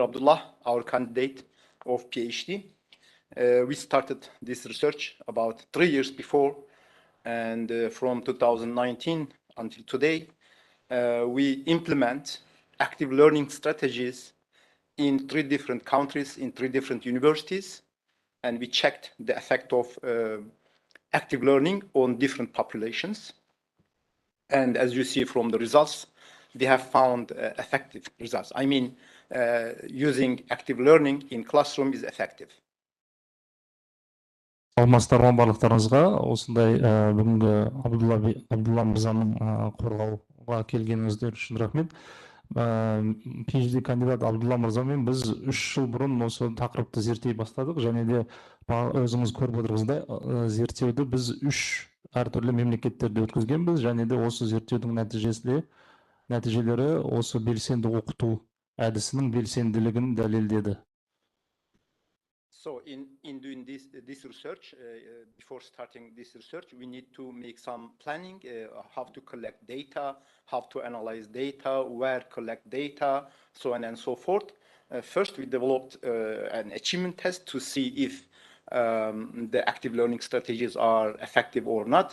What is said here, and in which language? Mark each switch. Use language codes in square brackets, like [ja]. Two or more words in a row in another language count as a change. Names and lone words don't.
[en] Abdullah, our candidate of PhD, we started this research about 3 years before, and from 2019 until today, we implement active learning strategies in 3 different countries, in 3 different universities, and we checked the effect of active learning on different populations. And as you see from the results, we have found effective results. I mean, using active learning in classroom is effective. [kk] Алмастарға барлықтарыңызға осындай бүгінгі Абдулла мырзаның қорғауға келгеніңіздер үшін рахмет. PhD кандидат Абдулла мырзамен біз 3 жыл бұрын осы тақырыпты зерттей бастадық, және де өзіңіз көріп отырсыздай зерттеуді біз 3 әртүрлі мемлекеттерде өткізгенбіз, және де осы зерттеудің нәтижелері осы белсенді оқыту әдісінің белсенділігін дәлелдеді. [en] So in doing this research, before starting this research, we need to make some planning, how to collect data, how to analyze data, where collect data, so on and so forth. First, we developed an achievement test to see if the active learning strategies are effective or not.